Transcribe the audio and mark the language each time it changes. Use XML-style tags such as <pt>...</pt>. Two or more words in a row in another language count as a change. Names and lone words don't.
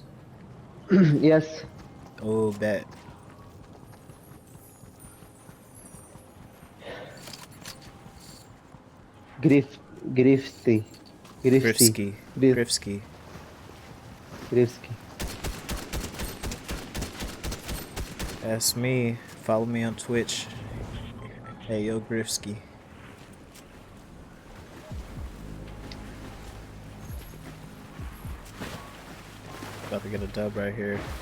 <en>Yes. Oh, bet. Grifty. Grifsky. Grifsky. Grifsky. That's me. Follow me on Twitch. Hey, yo, Grifsky. About to get a dub right here.</en>